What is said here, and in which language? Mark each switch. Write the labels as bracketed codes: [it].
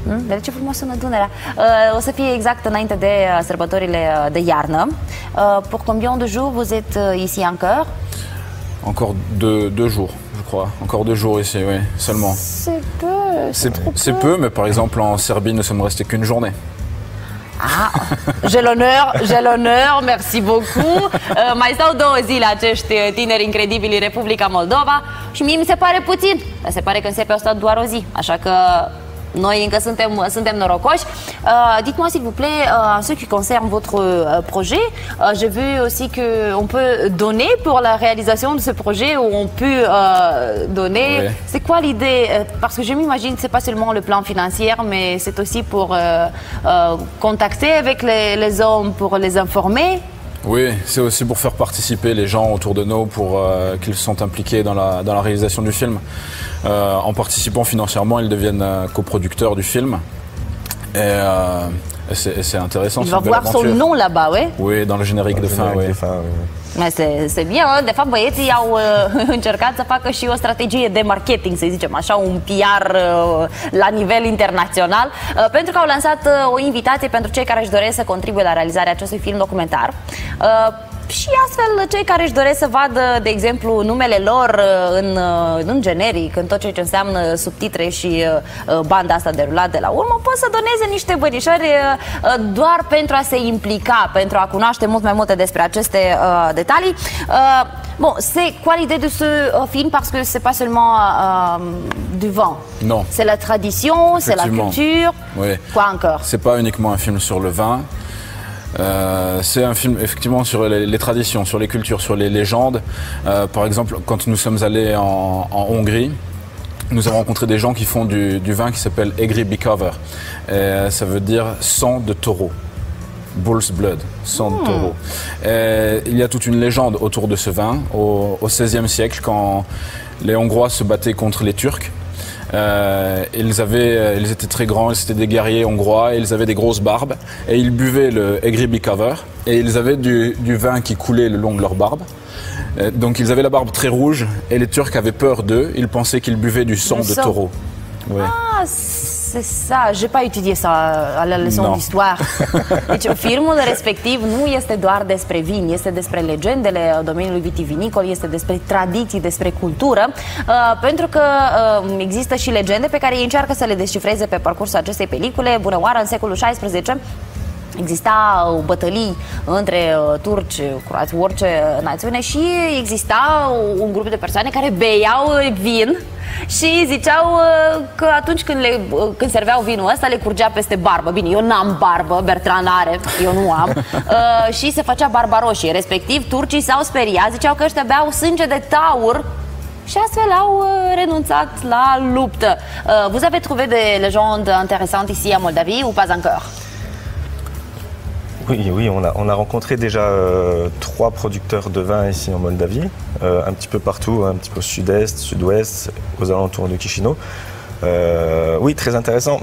[ro] De ce frumos sună Dunărea? O să fie exact înainte de sărbătorile de iarnă. [fr] Pour combien de jours vous êtes ici encore? Encore deux jours. Je crois. Encore 2 jours ici, oui, seulement. C'est peu. C'est peu, mais par exemple en Serbie, nous sommes restés qu'une journée. Ah, j'ai l'honneur, merci beaucoup. [ro] Mai stau 2 zile acești tineri incredibili în Republica Moldova și mie mi se pare puțin. Dar se pare că în Serbia au stat doar o zi, așa că noi încă suntem norocoși. [fr] Dites-moi s'il vous plaît, en ce qui concerne votre projet, j'ai vu aussi qu'on peut donner pour la réalisation de ce projet, ou on peut donner. Oui. C'est quoi l'idée? Parce que je m'imagine que c'est pas seulement le plan financier, mais c'est aussi pour contacter avec les hommes, pour les informer. Oui, c'est aussi pour faire participer les gens autour de nous, pour qu'ils sont impliqués dans la réalisation du film. En participant financièrement, ils deviennent coproducteurs du film. Et c'est intéressant. Il va voir son nom là-bas, oui? Oui, dans le générique de fin, oui. C'est bien, [ro] de fapt băieții au încercat să facă și o strategie de marketing, să zicem așa, un PR la nivel internațional, pentru că au lansat o invitație pentru cei care își doresc să contribuie la realizarea acestui film documentar. Și astfel, cei care își doresc să vadă, de exemplu, numele lor în generic, în tot ceea ce înseamnă subtitre și banda asta derulat de la urmă, pot să doneze niște bănișori doar pentru a se implica, pentru a cunoaște mult mai multe despre aceste detalii. [fr] Bon, c'est quoi l'idée de ce film? Parce que c'est pas seulement du vin. Non. C'est la tradition, c'est la culture. Oui. Quoi encore? C'est pas uniquement un film sur le vin. C'est un film effectivement sur les traditions, sur les cultures, sur les légendes. Par exemple, quand nous sommes allés en Hongrie, nous avons rencontré des gens qui font du vin qui s'appelle Egri Bikaver. Ça veut dire sang de taureau. [en] Bull's blood, [fr] sang de taureau. Il y a toute une légende autour de ce vin au XVIe siècle, quand les Hongrois se battaient contre les Turcs. Ils étaient très grands, c'était des guerriers hongrois, et ils avaient des grosses barbes et ils buvaient le Egri Bikaver et ils avaient du vin qui coulait le long de leur barbe. Donc ils avaient la barbe très rouge et les Turcs avaient peur d'eux, ils pensaient qu'ils buvaient du sang de taureau. Ouais. Ah, c'est ça, j'ai pas étudié ça la leçon d'histoire. [ro] Deci filmul respectiv nu este doar despre vin, este despre legendele domeniului vitivinicol, este despre tradiții, despre cultură, pentru că există și legende pe care ei încearcă să le descifreze pe parcursul acestei pelicule. Bună oară, în secolul XVI existau bătălii între turci, croați, orice națiune și exista un grup de persoane care beau vin și ziceau că atunci când serveau vinul ăsta le curgea peste barbă. Bine, eu n-am barbă, Bertrand are, eu nu am. Și se făcea barba roșie. Respectiv, turcii s-au speriat, ziceau că ăștia beau sânge de taur și astfel au renunțat la luptă. [fr] Vous avez trouvé des légendes intéressantes ici à Moldavie ou pas encore? Oui, on a rencontré déjà 3 producteurs de vin ici en Moldavie, un petit peu partout, un petit peu au sud-est, sud-ouest, aux alentours de Chișinău. Oui, très intéressant.